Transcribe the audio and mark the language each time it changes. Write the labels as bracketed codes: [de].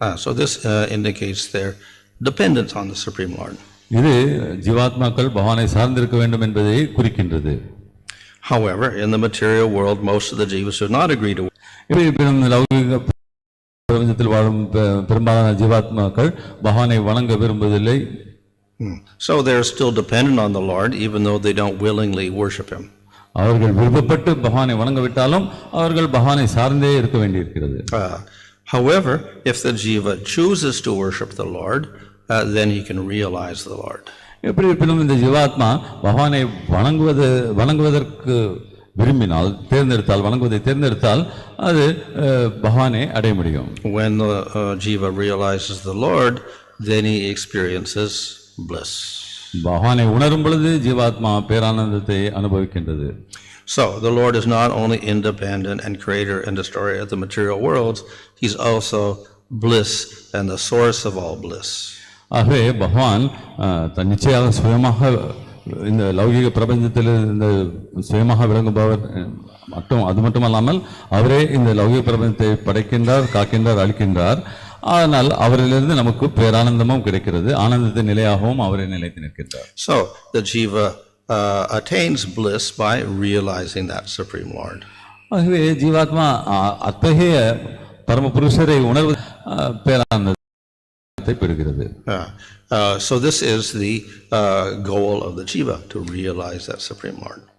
[en] So this indicates their dependence on the Supreme Lord. [ta] இது ஜீவாத்மாக்கள் பகவானை சார்ந்திருக்க வேண்டும் என்பதை குறிக்கின்றது. [en] However, in the material world most of the jivas do not agree to. [ta] லௌகிக பிரபஞ்சத்தில் வாழும் பெரும்பாலான ஜீவாத்மாக்கள் பகவானை வணங்க விரும்புவதில்லை. [en] So they are still dependent on the Lord even though they don't willingly worship him. [ta] அவர்கள் விருப்பப்பட்டு பகவானை வணங்கவிட்டாலும் அவர்கள் பகவானை சார்ந்தே இருக்க வேண்டியிருக்கிறது. [en] However, if the jiva chooses to worship the Lord, then he can realize the Lord. [ta] எப்படி இருப்பினும் இந்த ஜீவாத்மா பகவானை வணங்குவதற்கு விரும்பினால், வணங்குவதை தேர்ந்தெடுத்தால் அது பகவானை அடைய முடியும். [en] When the jiva realizes the Lord, then he experiences bliss. [ta] பகவானை உணரும் பொழுது ஜீவாத்மா பேரானந்தத்தை அனுபவிக்கின்றது. [en] So the Lord is not only independent and creator and destroyer of the material worlds, he's also bliss and the source of all bliss. [ta] ஆகவே பகவான் நிச்சயமாக சுயமாக இந்த லௌகிக பிரபஞ்சத்தில் இந்த சுயமாக விளங்குபவர் அது மட்டுமல்லாமல் அவரே இந்த லௌகிக பிரபஞ்சத்தை படைக்கின்றார், காக்கின்றார், அழிக்கின்றார். ஆனால் அவரிலிருந்து நமக்கு பேரானந்தமும் கிடைக்கிறது, ஆனந்தத்தின் நிலையாகவும் அவரை நிலைத்து நிற்கின்றார். [en] So the jiva attains bliss by realizing that Supreme Lord. [ta] ஆகவே ஜீவாத்மா அத்தகைய பரமபுருஷரை உணர்வு பேரானந்தத்தை பெறுகிறது. [en] So this is the goal of the jiva, to realize that Supreme Lord.